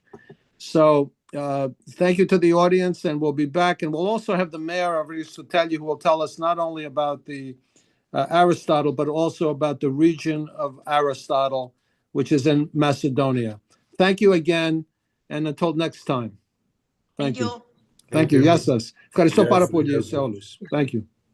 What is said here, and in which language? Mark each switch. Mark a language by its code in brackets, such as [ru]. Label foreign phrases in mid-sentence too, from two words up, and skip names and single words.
[en] So thank you to the audience, and we'll be back. And we'll also have the mayor of Aristotle who will tell us not only about the Aristotle, but also about the region of Aristotle, which is in Macedonia. Thank you again, and until next time. Thank you. Thank you. [el] Γεια σας. Ευχαριστώ πάρα πολύ σε όλους. [en] Thank you.